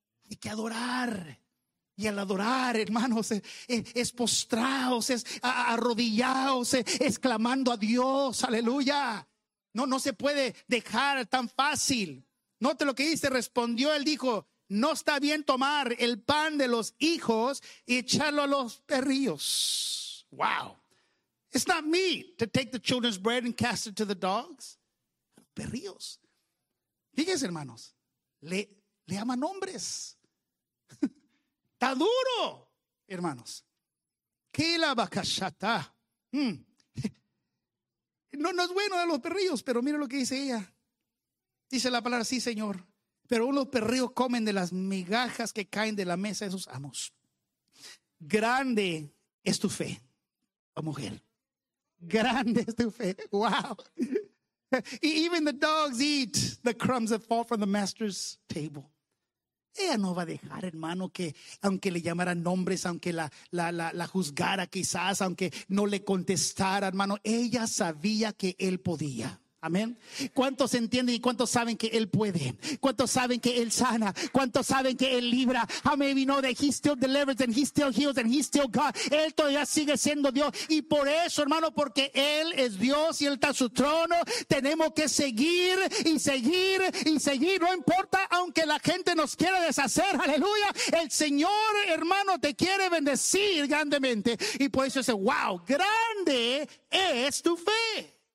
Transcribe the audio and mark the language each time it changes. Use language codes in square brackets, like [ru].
[es] Hay que adorar. Y al adorar, hermanos, es postrados, es arrodillados, exclamando a Dios, aleluya. No se puede dejar tan fácil. Note lo que dice, respondió, él dijo, no está bien tomar el pan de los hijos y echarlo a los perrillos. [en] Wow. It's not me to take the children's bread and cast it to the dogs. [es] Perrillos. Fíjense, hermanos, le llaman hombres. Está duro, hermanos. ¿Qué la bacachata? No es bueno a los perrillos, pero mire lo que dice ella. Dice la palabra, sí, Señor, pero unos perrillos comen de las migajas que caen de la mesa de sus amos. Grande es tu fe, oh mujer. Grande es tu fe. Wow. [en] Even the dogs eat the crumbs that fall from the master's table. [es] Ella no va a dejar, hermano, que aunque le llamara nombres, aunque la juzgara quizás, aunque no le contestara, hermano, ella sabía que él podía. Amén. ¿Cuántos entienden y cuántos saben que él puede? ¿Cuántos saben que él sana? ¿Cuántos saben que él libra? [en] How many of you know that he still delivers and he still heals and he still God? [es] Él todavía sigue siendo Dios. Y por eso, hermano, porque él es Dios y él está a su trono, tenemos que seguir y seguir y seguir. No importa aunque la gente nos quiera deshacer. Aleluya. El Señor, hermano, te quiere bendecir grandemente. Y por eso dice, wow, grande es tu fe.